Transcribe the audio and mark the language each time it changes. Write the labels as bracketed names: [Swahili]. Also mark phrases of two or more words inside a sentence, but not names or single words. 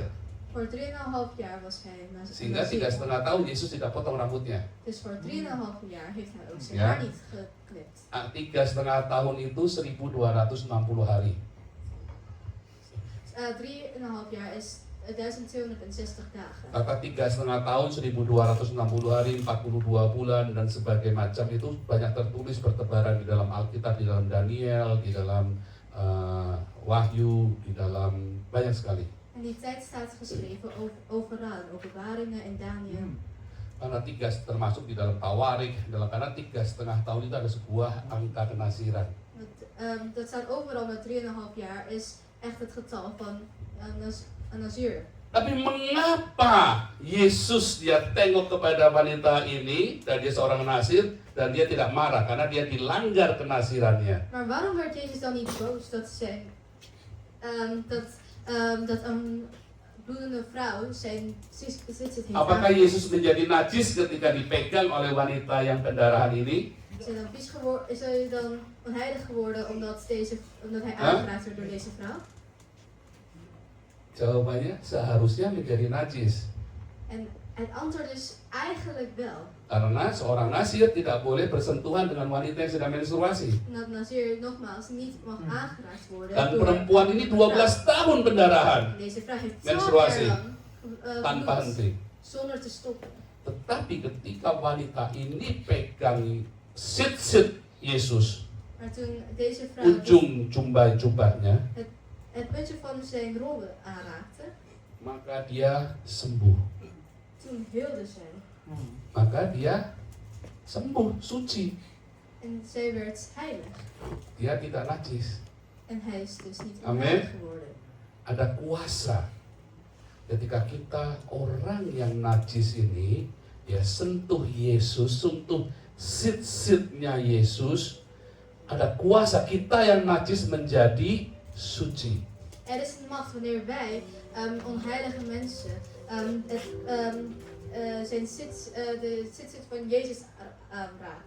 [Dutch] Voor 3,5 jaar was hij een [Indonesian] Sehingga [Dutch] Nazir. [Indonesian] 3,5 tahun Yesus tidak potong rambutnya. [Dutch] Dus voor 3,5 jaar heeft hij ook zijn Ja. haar niet geknipt. [Indonesian] 3,5 tahun itu 1260 hari. [Dutch] 3,5 jaar is 1260 dagen. [Indonesian] Kata 3,5 tahun 1260 hari, 42 bulan dan sebagainya macam itu banyak tertulis bertebaran di dalam Alkitab, di dalam Daniel, di dalam Wahyu, di dalam banyak sekali. [Dutch] En die tijd staat geschreven overal, in Openbaringen en Daniel. [Indonesian] Karena 3 termasuk di dalam Tawarik, karena 3,5 tahun itu ada sebuah angka kenasiran. [Dutch] Dat staat overal met 3,5 jaar is echt het getal van een Nazir. [Indonesian] Tapi mengapa Yesus dia tengok kepada wanita ini dan dia seorang nasir dan dia tidak marah karena dia dilanggar kenasirannya? [Dutch] Maar waarom werd Jezus dan niet boos dat dat een bloedende vrouw zijn bezit heeft [Indonesian] Apakah Yesus menjadi najis ketika dipegang oleh wanita yang pendarahan ini? [Dutch] Is hij dan onheilig geworden omdat hij aangeraakt werd door deze vrouw? [Indonesian] Jawabannya seharusnya menjadi najis. [Dutch] En het antwoord is eigenlijk wel. [Indonesian] Karena seorang nasir tidak boleh bersentuhan dengan wanita yang sedang menstruasi. [Dutch] Dat Nazir nogmaals niet mag aangeraakt worden [Indonesian] Dan [Dutch] door [Indonesian] perempuan ini 12 tahun pendarahan [Dutch] Deze vrouw heeft 12 [Indonesian] menstruasi [Dutch] jaar lang [Indonesian] tanpa [Dutch] bloed [Indonesian] henti. [Dutch] zonder te stoppen. [Indonesian] Tetapi ketika wanita ini pegang sit-sit Yesus, [Dutch] Maar toen deze vrouw [Indonesian] ujung jubahnya, [Dutch] het puntje van zijn robe aanraakte, [Indonesian] maka dia sembuh. [Dutch] toen heelde zij. [Indonesian] Maka dia sembuh, suci. [Dutch] En zij werd heilig. [Indonesian] Dia tidak najis. [Dutch] En hij is dus niet Amen. onheilig geworden. [Indonesian] Ada kuasa. Ketika kita orang yang najis ini, ya sentuh Yesus, sentuh sit-sitnya Yesus, ada kuasa kita yang najis menjadi suci. [Dutch] Er is een macht wanneer wij onheilige mensen de zit van Jezus raakt.